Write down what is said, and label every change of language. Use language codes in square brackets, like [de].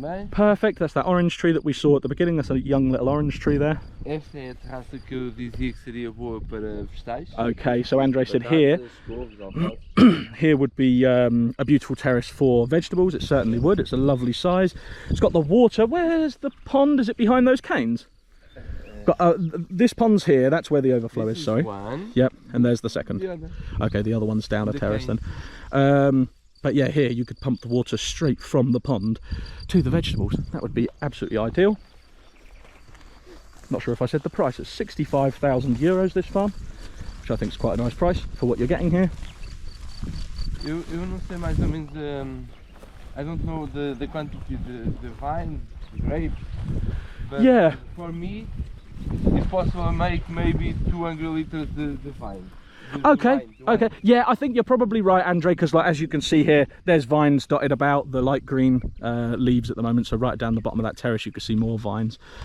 [en] Perfect, that's that orange tree that we saw at the beginning. That's a young little orange tree there. [pt] Esta é a terraça que eu dizia que seria boa para vegetais. [en] Okay, so Andre said here would be a beautiful terrace for vegetables. It certainly would. It's a lovely size. It's got the water. Where's the pond? Is it behind those canes? Got, this pond's here, that's where the overflow is, sorry. One. Yep, and there's the second. Okay, the other one's down a terrace then. But yeah, here you could pump the water straight from the pond to the vegetables. That would be absolutely ideal. Not sure if I said the price. It's 65,000 euros this farm, which I think is quite a nice price for what you're getting here. [pt] Eu não sei mais ou menos, [en] I don't know the quantity, the vine, the grape, but yeah, for me, if possible, make maybe 200 liters the vine. Okay, okay, yeah, I think you're probably right, Andre, because like as you can see here, there's vines dotted about, the light green leaves at the moment, so right down the bottom of that terrace you can see more vines.